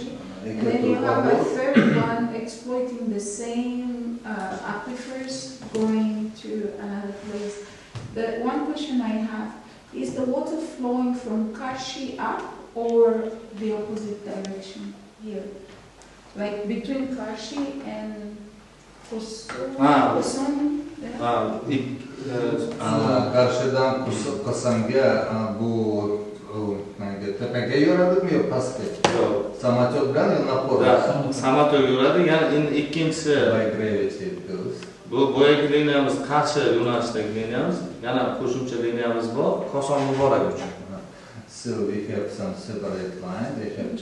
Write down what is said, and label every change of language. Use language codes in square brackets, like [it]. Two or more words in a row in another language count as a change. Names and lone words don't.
[en] And then you have a third one exploiting the same aquifers going to another place. The one question I have, is the water flowing from Kashi up or the opposite direction here? Like between Kashi and Koson? [uz] Qarshidan Kosonga bu tepaga yuradimi yo pastga? Yo'q. Samotyot bilan yo napor? Samotyot yuradi. Yana endi ikkinchisi [en] by gravity goes. [uz] Bu boyagi liniyamiz Qarshi yo'nalishdagi liniyamiz. Yana qo'shimcha liniyamiz bor Koson Muborak uchun. [en] So we have some separate line. They have